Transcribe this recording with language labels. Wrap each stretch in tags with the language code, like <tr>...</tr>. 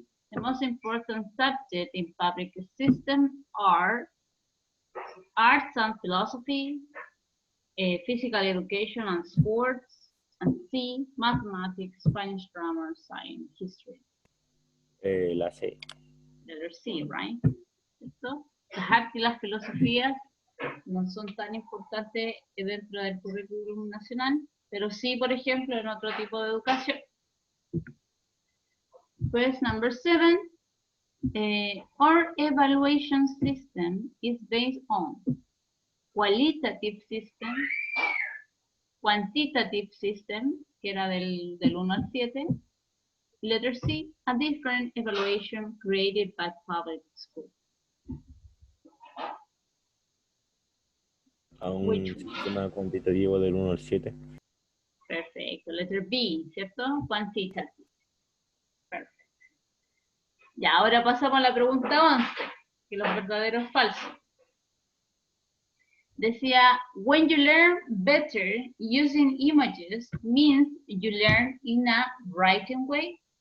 <en>The most important subject in public system are arts and philosophy, physical education and sports, and C, mathematics, Spanish grammar, science, history.</en> <es>La C.</es> <en>Letter C, right?</en> <es>¿Cierto? Las artes y las filosofías no son tan importantes dentro del currículum nacional, pero sí, por ejemplo, en otro tipo de educación.</es> <en>Pues, number 7. Our evaluation system is based on qualitative system, quantitative system,</en> <es>que era del 1 al 7.</es> <en>Letter C, a different evaluation created by public school.</en> <es>A un sistema cuantitativo del 1 al 7. Perfecto.</es> <en>Letter B,</en> <es>¿cierto?</es> <en>Quantitative.</en> <es>Perfecto. Ya, ahora pasamos a la pregunta 11, que los verdaderos falsos.</es> <en>Decía, when you learn better using images means you learn in a writing way?</en>